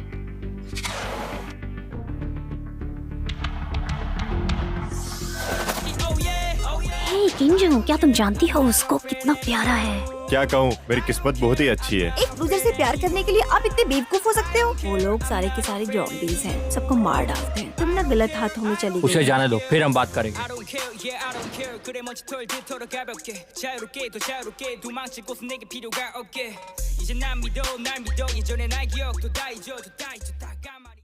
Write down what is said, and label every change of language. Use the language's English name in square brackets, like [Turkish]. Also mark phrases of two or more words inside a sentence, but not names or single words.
[Hindi] हे किंजू, क्या तुम जानती हो उसको कितना प्यारा है? क्या कहूँ, मेरी किस्मत बहुत ही अच्छी है। एक दूसरे से प्यार करने के लिए आप इतने बेवकूफ हो सकते हो? वो लोग सारे के सारे जॉम्बीज हैं, सबको मार डालते हैं। तुम ना गलत हाथों में चली उसे गई। जाने दो, फिर हम बात करेंगे। [Korean] 이제 난 믿어 날 믿어 예전의 날 기억도 다 잊어도 다 잊었다